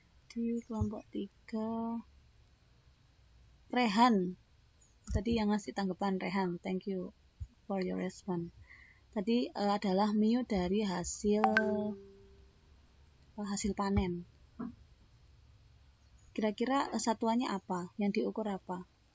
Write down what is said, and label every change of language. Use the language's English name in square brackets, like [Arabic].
[Indonesian] Di kelompok 3 Rehan tadi yang ngasih tanggapan. [English] Rehan, thank you for your response. [Indonesian] Tadi adalah mu dari hasil panen. Kira-kira satuannya apa? Yang diukur apa?